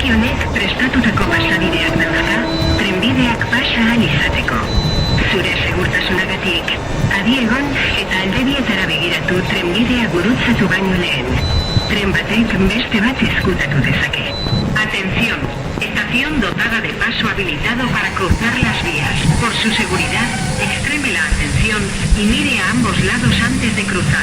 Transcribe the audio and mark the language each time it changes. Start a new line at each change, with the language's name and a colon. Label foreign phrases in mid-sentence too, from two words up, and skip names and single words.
Basque: honek prestatutako pasabideak dauzka, trenbideak pasa ahal izateko. Zure segurtasunagatik, adi egon eta alde bietara begiratu trenbidea gurutzatu baino lehen. Tren batek beste bat ezkutatu dezake.
Spanish: Atención, estación dotada de paso habilitado para cruzar las vías. Por su seguridad, extreme la atención y mire a ambos lados antes de cruzar.